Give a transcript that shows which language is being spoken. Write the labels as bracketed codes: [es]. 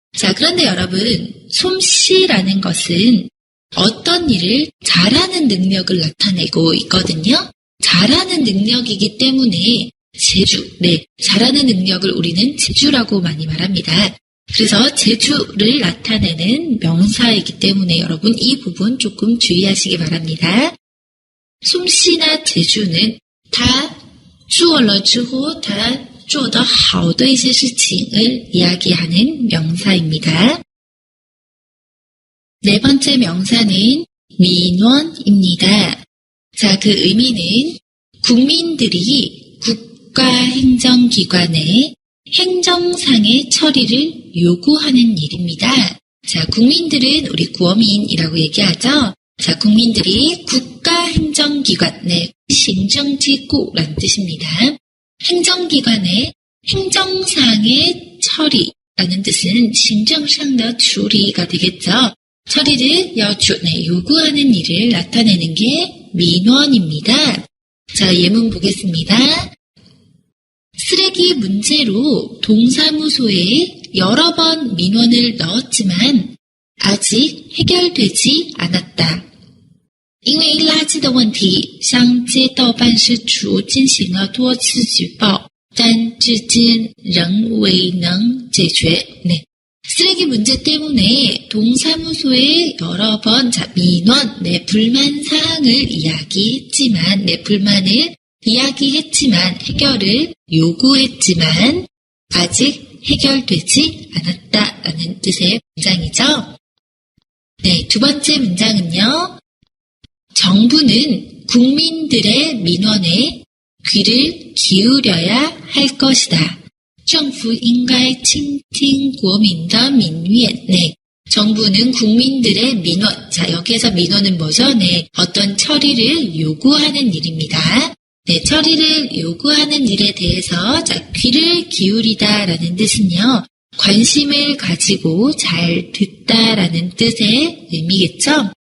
[ko] 자, 그런데 여러분, 솜씨라는 것은 어떤 일을 잘하는 능력을 나타내고 있거든요. 잘하는 능력이기 때문에 재주, 네, 잘하는 능력을 우리는 재주라고 많이 말합니다. 그래서 재주를 나타내는 명사이기 때문에 여러분 이 부분 조금 주의하시기 바랍니다. 솜씨나 재주는 [zh] 他做了之后他做得好的一些事情 [ko] 을 이야기하는 명사입니다. 네 번째 명사는 민원입니다. 자, 그 의미는 국민들이 국가행정기관의 행정상의 처리를 요구하는 일입니다. 자, 국민들은 우리 구어민이라고 얘기하죠. 자, 국민들이 국가행정기관, 네, 행정지구라는 뜻입니다. 행정기관의 행정상의 처리라는 뜻은 행정상의 처리가 되겠죠. 처리를 요구하는 일을 나타내는 게 민원입니다. 자, 예문 보겠습니다. 쓰레기 문제로 동사무소에 여러 번 민원을 넣었지만 아직 해결되지 않았다. [zh] 因为垃圾的问题向街道办事处进行了多次举报，但至今仍未能解决. [ko] 네. 쓰레기 문제 때문에 동사무소에 여러 번 민원, 네, 불만 사항을 이야기했지만, 네, 불만을 이야기했지만, 해결을 요구했지만, 아직 해결되지 않았다라는 뜻의 문장이죠. 네, 두 번째 문장은요. 정부는 국민들의 민원에 귀를 기울여야 할 것이다. [zh] 政府应该倾听国民的民怨. [ko] 네. 정부는 국민들의 민원. 자, 여기에서 민원은 뭐죠? 네. 어떤 처리를 요구하는 일입니다. 네, 처리를 요구하는 일에 대해서 귀를 기울이다라는 뜻은요. 관심을 가지고 잘 듣다라는 뜻의 의미겠죠?